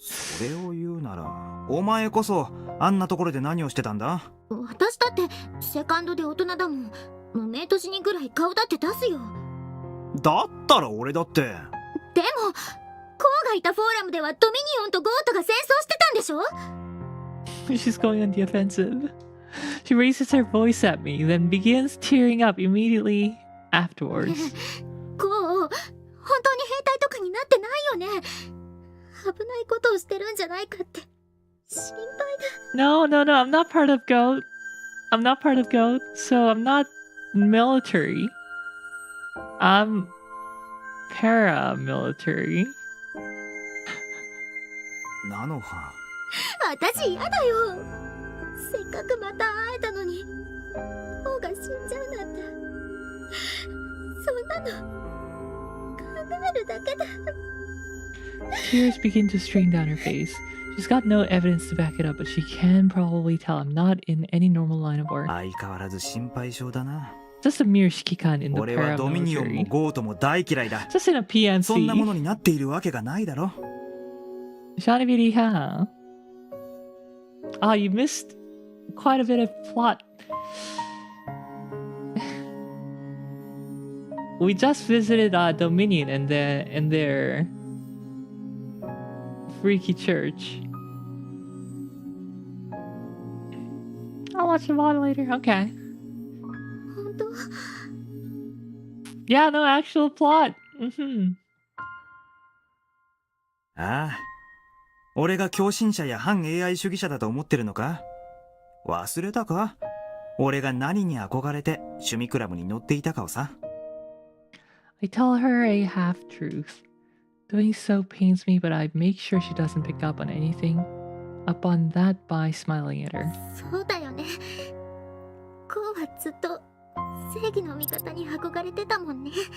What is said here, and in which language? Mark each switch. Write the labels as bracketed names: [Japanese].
[Japanese] それを言うなら、お前こそあんなところで何をしてたんだ？私だってセカンドで大人だもん。無名都市にぐらい顔だって出すよ。だったら俺だって。でも、コウがいたフォーラムではドミニオンとゴートが戦争してたんでしょ？ [English] She's going on the offensive. She raises her voice at me, then begins tearing up immediately afterwards. [Japanese] コウ、本当に兵隊とかになってないよね。危ないことをしてるんじゃないかって心配だ。 [English] No, I'm not part of GOAT. I'm not part of GOAT, so I'm not military. I'm paramilitary. [Japanese] ナノハ。私嫌だよ。せっかくまた会えたのに、コウが死んじゃうなんて。そんなの考えるだけだ。 [English] Tears begin to stream down her face. She's got no evidence to back it up, but she can probably tell I'm not in any normal line of work. [Japanese] 相変わらず心配性だな。 [English] Just a mere shikikan in the [Japanese] 俺はドミニオンも [English] paramilitary. [Japanese] ゴートも大嫌いだ。 [English] Just in a PNC. [Japanese] そんなものになっているわけがないだろ。 [English] Shanibiri, huh? Ah, you missed quite a bit of plot. We just visited Dominion and their freaky church. I'll watch the VOD later. Okay. [Japanese] 本当？ [English] Yeah, no actual plot. Mm-hmm. [Japanese] ああ。俺が狂信者や反 AI 主義者だと思ってるのか？忘れたか？俺が何に憧れて趣味クラブに乗っていたかをさ。 [English] I tell her a half-truth. Doing so pains me, but I make sure she doesn't pick up on anything. Upon that by smiling at her. [Japanese] そうだよね。こうはずっと正義の味方に憧れてたもんね。